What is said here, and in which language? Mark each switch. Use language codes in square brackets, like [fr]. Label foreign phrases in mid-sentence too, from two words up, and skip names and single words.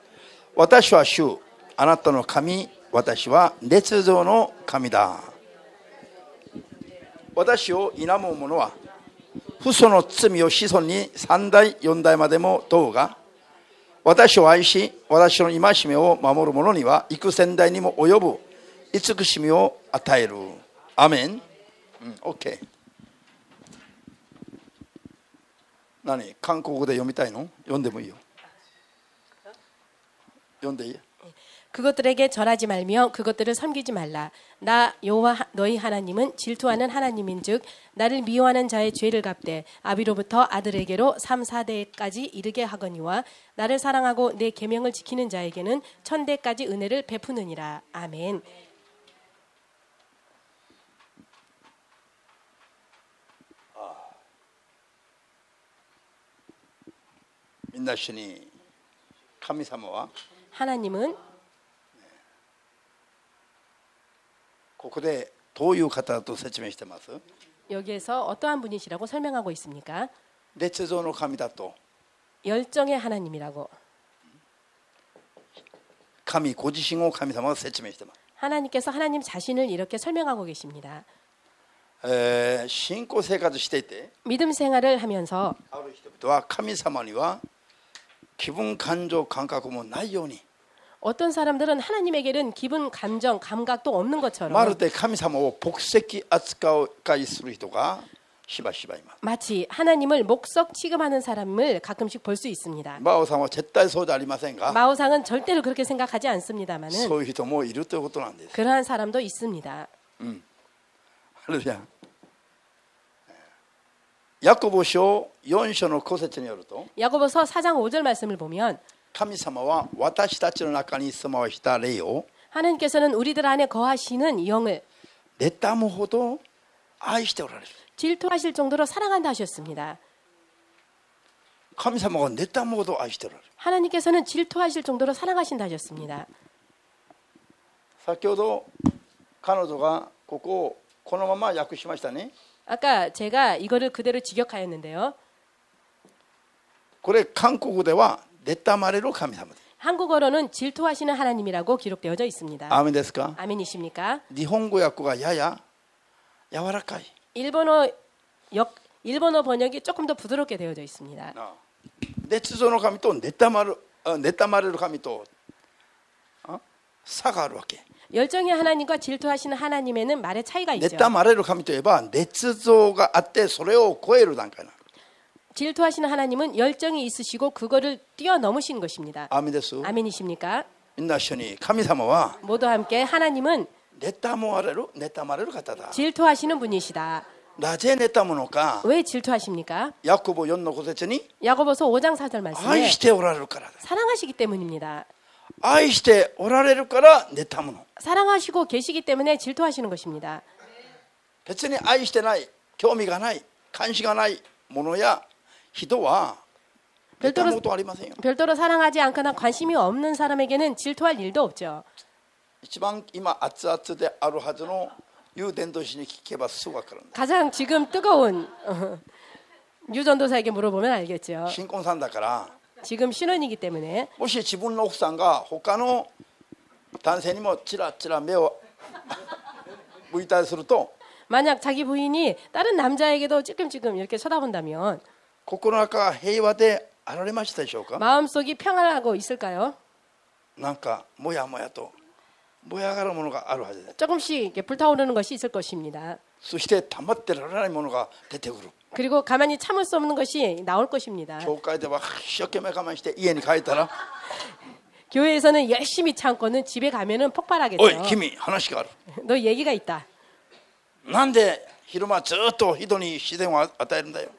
[ja] 私は主、あなたの神、私は捏造の神だ。私を否む者は父祖の罪を子孫に3代4代までも問うが、私を愛し私の戒めを守る者には幾千代にも及ぶ慈しみを与える。アメン。OK。何、韓国語で読みたいの？読んでもいいよ。読んでいい？ [ko] 그것들에게 절하지 말며 그것들을 섬기지 말라. 나 여호와 너희 하나님은 질투하는 하나님인즉 나를 미워하는 자의 죄를 갚되 아비로부터 아들에게로 3, 4대까지 이르게 하거니와 나를 사랑하고 내 계명을 지키는 자에게는 1000대까지 은혜를 베푸느니라. 아멘. [ja] みんな一緒に、神様は [ko] 하나님은 [ja] ここでどういう方だと説明してます？ [ko] 여기에서 어떠한 분이시라고 설명하고 있습니까? [ja] 捏造の神だと、 [ko] 열정의 하나님이라고 [ja] 神ご自身を神様が説明してます。 [ko] 하나님께서 하나님 자신을 이렇게 설명하고 계십니다. [ja] 信仰生活していて [ko] 믿음 생활을 하면서 [ja] ある人々は神様には気分感情感覚もないように、 [ko] 어떤 사람들은 하나님에게는 기분, 감정, 감각도 없는 [ja] ま [ko] 것처럼 [ja] るで神様を牧石扱いする人がしばしばいます。 [ko] 마치 하나님을 목석 취급하는 사람을 가끔씩 볼 수 있습니다. [ja] マオさんは絶対そうじゃありませんが、 [ko] 마오상은 절대로 그렇게 생각하지 않습니다만은 [ja] そういう人もいるということなんです。 [ko] 그러한 사람도 있습니다. [ja] ハレルヤ。ヤコボ書4章の5節によると、 [ko] 야고보서 4장 5절 말씀을 보면 [ja] 神様は私たちの中に住まわした霊を [ko] 하나님께서는 우리들 안에 거하시는 영을 [ja] 妬むほど愛しておられる。 [ko] 질투하실 정도로 사랑한다 하셨습니다. [ja] 神様が妬むほど愛しておられる。 [ko] 하나님께서는 질투하실 정도로 사랑하신다 하셨습니다. [ja] 先ほど彼女がここをこのまま訳しましたね。 [ko] 아까 제가 이거를 그대로 직역하였는데요. [ja] これ韓国では妬まれる神様です。 [ko] 한국어로는 질투하시는 하나님이라고 기록되어져 있습니다. [ja] アーメンですか？ [ko] 아멘이십니까? [ja] 日本語訳がやや柔らかい。 [ko] 일본어 번역이 조금 더 부드럽게 되어져 있습니다. [ja] 捏造の神と妬まれる神と差があるわけ。 [ko] 열정의 하나님과 질투하시는 하나님에는 말의 차이가 있죠. [ja] 妬まれる神といえば捏造があってそれを超える段階なの。 [ko] 질투하시는 하나님은 열정이 있으시고 그거를 뛰어넘으신 것입니다. [ja] アーメンです。 [ko] 아멘이십니까? [ja] みんな一緒に、神様は [ko] 모두 함께 하나님은 [ja] 妬まれる方だ。 [ko] 질투하시는 분이시다. [ja] なぜ妬むのか。 [ko] 왜 질투하십니까? [ja] ヤコブ4の5節に [ko] 야고보서 5장 4절 [ja] 愛 [ko] 말씀에 [ja] しておられるからだ。 [ko] 사랑하시기 때문입니다. [ja] 愛しておられるから妬むの。 [ko] 사랑하시고 계시기 때문에 질투하시는 것입니다. [ja] 別に愛してない、興味がない、関心がないものや人は妬むことはありませんよ。 [ko] 별도로 사랑하지 않거나 관심이 없는 사람에게는 질투할 일도 없죠. [ja] 一番今熱々であるはずのユ伝道師に聞けばすぐ分かるんだ。 [ko] 가장 지금 뜨거운 유전도사에게 물어보면 알겠죠. [ja] 新婚さんだから、 [ko] 지금 신혼이기 때문에 [ja] もし自分の奥さんが他の男性にもチラチラ目を向いたりすると、 [ko] 만약 자기 부인이 다른 남자에게도 찔끔찔끔 이렇게 쳐다본다면 [ja] 心の中が平和であられましたでしょうか。 [ko] 마음속이 평안하고 있을까요? [ja] なんかもやもやと燃え上がるものがあるはずです。 [ko] 조금씩 이렇게 불타오르는 것이 있을 것입니다. [ja] そして溜まってられないものが出てくる。 [ko] 그리고 가만히 참을 수 없는 것이 나올 것입니다. [ja] 教会では一生懸命我慢して家に帰ったら、 [ko] 교회에서는 열심히 참고는 집에 가면은 [ja] おい [ko] 폭발하겠죠. [ja] 君話がある。 [ko] 너 얘기가 있다. [ja] なんで昼間ずっと人に自然を与えるんだよ。